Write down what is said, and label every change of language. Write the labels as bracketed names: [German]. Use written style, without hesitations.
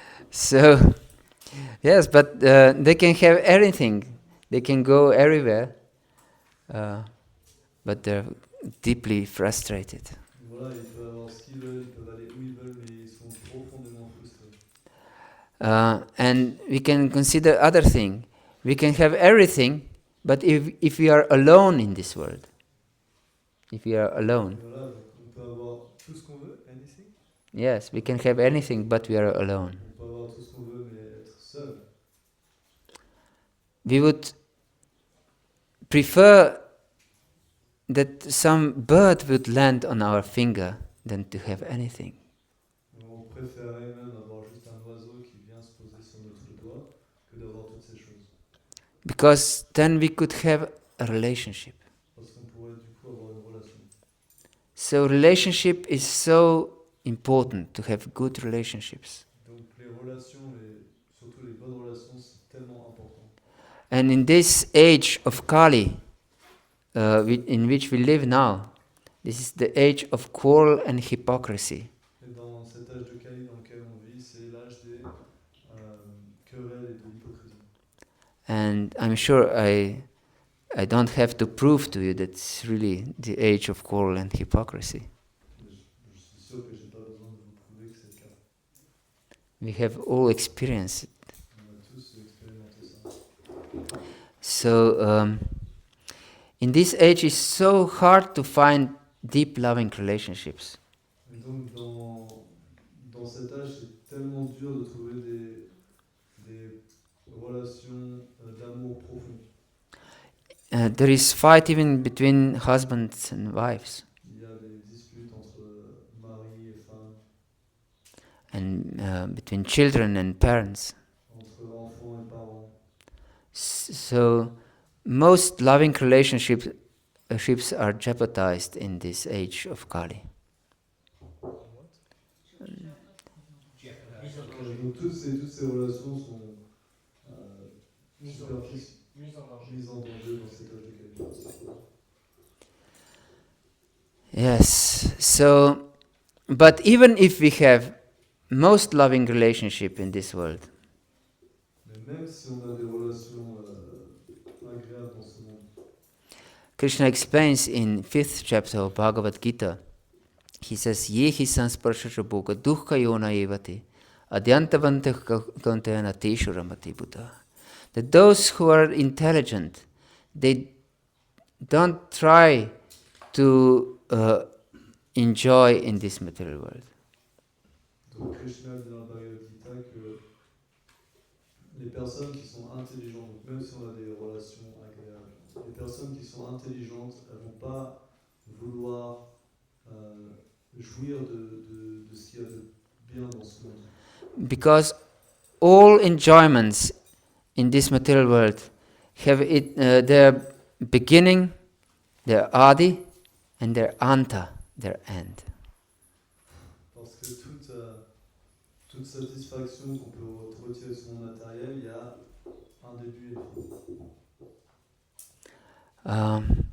[English] So, yes, but they can have everything. They can go everywhere, but they're deeply frustrated. [French] Voilà, ils peuvent avoir ce qu'ils veulent, ils peuvent aller où ils veulent, mais ils sont profondément frustrés. [English] And we can consider other thing. We can have everything, but if we are alone in this world, if we are alone, [French] Voilà, Tout ce qu'on veut, [English] anything. Yes, we can have anything, but we are alone. [French] On peut avoir tout ce qu'on veut, mais être seul. [English] We would prefer that some bird would land on our finger than to have anything. [French] On préférerait même avoir juste un oiseau qui vient se poser sur notre doigt que d'avoir toutes ces choses. [English] Because then we could have a relationship. [French] Parce qu'on pourrait du coup avoir une relation. [English] So relationship is so important, to have good relationships. [French] Donc les relations, et surtout les bonnes relations, c'est tellement important. [English] And in this age of Kali, in which we live now, this is the age of quarrel and hypocrisy. [French] Et dans cet âge de Kali dans lequel on vit, c'est l'âge des querelles et de l'hypocrisie. [English] And I'm sure I don't have to prove to you that it's really the age of quarrel and hypocrisy. [French] Je suis sûr que j'ai pas besoin de vous prouver que c'est le cas. [English] We have all experienced it. [French] On a tous expérimenté ça. [English] So in this age, it's so hard to find deep loving relationships. [French] Et donc dans cet âge, c'est tellement dur de trouver des relations d'amour profond. [English] There is fight even between husbands and wives, [French] Il y a des disputes entre mari et femme, [English] and between children and parents. [French] entre enfants et parents. [English] So most loving relationships are jeopardized in this age of Kali. [French] Donc toutes ces relations sont Mise en danger. mises en danger dans cet âge de Kali. [English] Yes. So, but even if we have most loving relationship in this world, [French] Mais même si on a des relations agréables dans ce monde, [English] Krishna explains in 5th chapter of Bhagavad-Gita, he says, [Sanskrit] Yehi sansparsha bhoga dukkha yona evate adyantavantah kauntena teshu ramati buddha. [English] That those who are intelligent, they don't try to enjoy in this material world. [French] donc Krishna dit dans le Bhagavad-Gita que les personnes qui sont intelligentes, donc même si on a des relations agréables, les personnes qui sont intelligentes, elles ne vont pas vouloir jouir de ce qu'il y a de bien dans ce monde. [English] Because all enjoyments in this material world have their beginning, their adi, and their anta, their end. [French] Parce que toute satisfaction qu'on peut retirer de ce monde matériel, il y a un début et une fin.